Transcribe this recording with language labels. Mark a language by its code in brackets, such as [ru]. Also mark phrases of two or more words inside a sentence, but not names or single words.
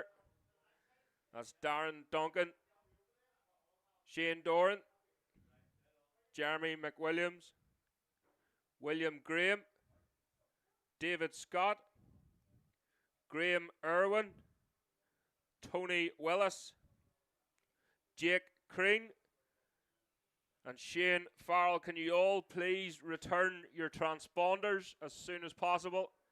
[en] That's Darren Duncan, Shane Doran, Jeremy McWilliams, William Graham, David Scott, Graham Irwin, Tony Willis, Jake Crean, and Shane Farrell. Can you all please return your transponders as soon as possible?